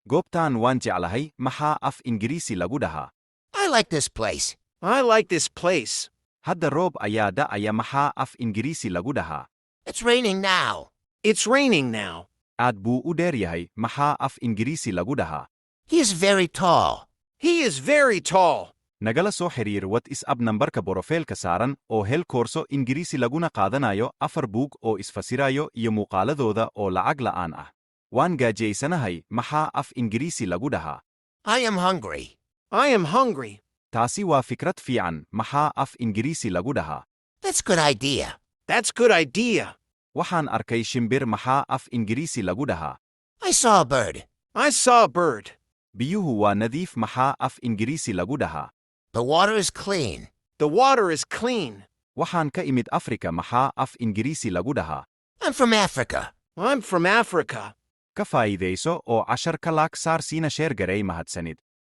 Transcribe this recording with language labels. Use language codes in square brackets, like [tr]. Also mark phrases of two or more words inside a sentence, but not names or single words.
[so] Goobtaan waan jeclahay maxaa af Ingiriisi lagu dhahaa? [en] I like this place. I like this place. [so] Hadda roob ayaa da'aya maxaa af Ingiriisi lagu dhahaa? [en] It's raining now. It's raining now. [so] Aad buu u dheer yahay maxaa af Ingiriisi lagu dhahaa? [en] He is very tall. He is very tall. [so] Nagala soo xiriir WhatsApp nambarka borofiilka saaran oo hel koorso Ingiriisi laguna qaadanayo 4 buug oo isfasirayo iyo muuqaaladooda oo lacag la'aan ah. Waan gaajaysanahay maxaa af Ingiriisi lagu dhahaa? [en] I am hungry. I am hungry. [so] Taasi waa fikrad fiican maxaa af Ingiriisi lagu dhahaa? [en] That's good idea. That's good idea. [so] Waxaan arkay shimbir maxaa af Ingiriisi lagu dhahaa? [en] I saw a bird. I saw a bird. [so] Biyuhu waa nadiif maxaa af Ingiriisi lagu dhahaa? [en] The water is clean. The water is clean. [so] Waxaan ka imid Afrika maxaa af Ingiriisi lagu dhahaa? [en] I'm from Africa. I'm from Africa. [so] Ka faa'iidayso oo 10 ka laag saar siina sheer garay mahadsanid.